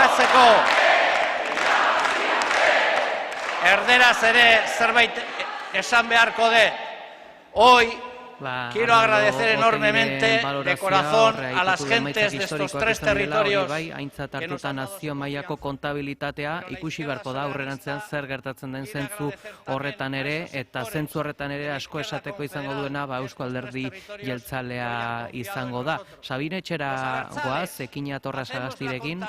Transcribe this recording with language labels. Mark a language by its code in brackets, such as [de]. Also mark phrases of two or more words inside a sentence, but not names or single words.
[eu] delako. Erderaz ere zerbait esan beharko de. [es] Hoy quiero agradecer enormemente de corazón a las gentes de estos tres territorios. [eu] Aintzat hartuta nazio mailako kontabilitatea ikusi beharko da aurrerantzean zer gertatzen den zentzu horretan ere, eta zentzu horretan ere asko esateko izango duena Eusko Alderdi Jeltzalea izango da. Sabine Etxera goaz, Ekine Atorra Sagastirekin.